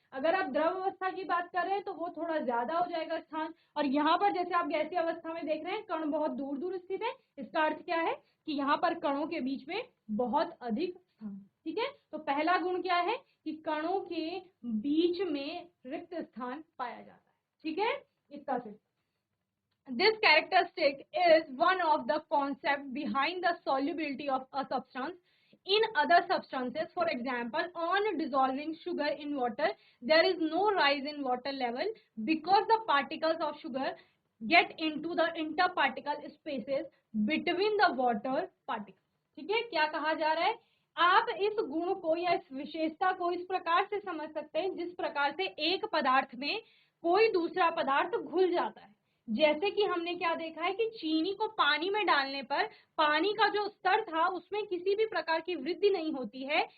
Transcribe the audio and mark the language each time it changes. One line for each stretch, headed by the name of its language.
Hindi: अगर आप द्रव अवस्था की बात कर रहे हैं तो वो थोड़ा ज्यादा हो जाएगा स्थान। और यहाँ पर जैसे आप गैसीय अवस्था में देख रहे हैं, कण बहुत दूर दूर स्थित है, इसका अर्थ क्या है कि यहाँ पर कणों के बीच में बहुत अधिक स्थान। ठीक है, तो पहला गुण क्या है कि कणों के बीच में रिक्त स्थान पाया जाता है। ठीक है, इतना सिर्फ।
English: This characteristic is one of the concepts behind the solubility of a substance in other substances. For example, on dissolving sugar in water, there is no rise in water level because the particles of sugar get into the interparticle spaces between the water particles.
Hindi: ठीक है, क्या कहा जा रहा है, आप इस गुण को या इस विशेषता को इस प्रकार से समझ सकते हैं जिस प्रकार से एक पदार्थ में कोई दूसरा पदार्थ घुल जाता है। जैसे कि हमने क्या देखा है कि चीनी को पानी में डालने पर पानी का जो स्तर था उसमें किसी भी प्रकार की वृद्धि नहीं होती है।